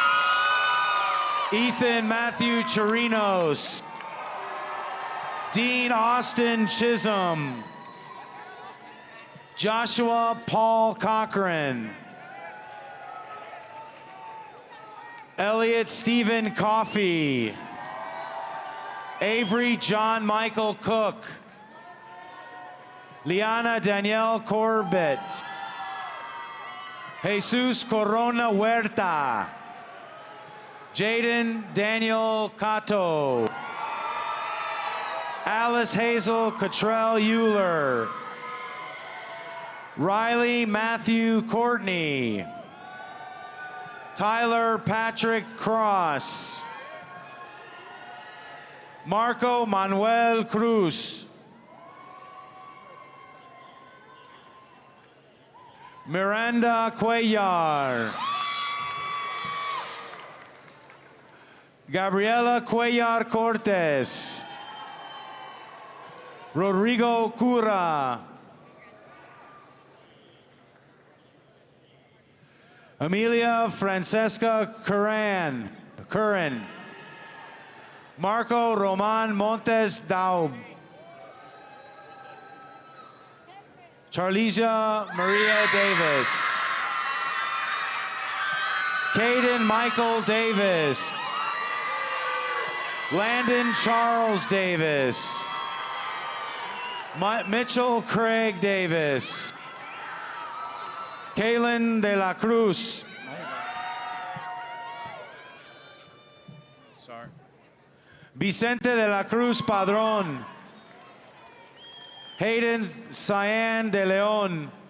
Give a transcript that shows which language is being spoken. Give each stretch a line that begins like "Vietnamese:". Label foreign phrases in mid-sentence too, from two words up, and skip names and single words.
English: Ethan Matthew Chirinos. Dean Austin Chisholm. Joshua Paul Cochran. Elliot Stephen Coffey. Avery John Michael Cook. Liana Danielle Corbett. Jesus Corona Huerta. Jaden Daniel Cato. Alice Hazel Cottrell Euler. Riley Matthew Courtney. Tyler Patrick Cross. Marco Manuel Cruz. Miranda Cuellar. Gabriela Cuellar Cortes. Rodrigo Cura. Amelia Francesca Curran. Marco Roman Montes Daub. Charlesia Maria Davis. Caden Michael Davis. Landon Charles Davis. Mitchell Craig Davis. Kaylin de la Cruz. Sorry. Vicente de la Cruz Padrón. Hayden Cyan de Leon.